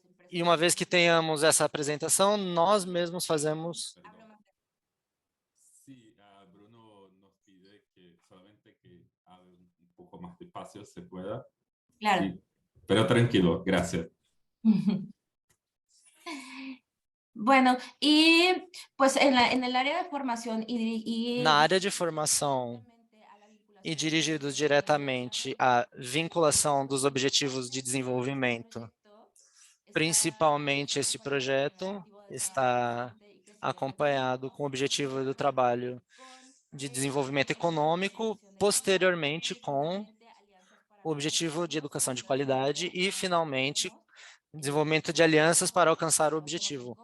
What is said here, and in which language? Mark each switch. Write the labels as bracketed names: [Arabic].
[Portuguese] E uma vez que tenhamos essa apresentação, nós mesmos fazemos. [Spanish] Sí, Bruno nos pide que solamente que hable un poco más despacio, se pueda. Claro. Sí, pero tranquilo, gracias. Bueno, y pues en el área de formación [Portuguese] Na área de formação e dirigidos diretamente à vinculação dos objetivos de desenvolvimento, principalmente esse projeto está acompanhado com o objetivo do trabalho de desenvolvimento econômico, posteriormente com o objetivo de educação de qualidade e, finalmente, desenvolvimento de alianças para alcançar o objetivo.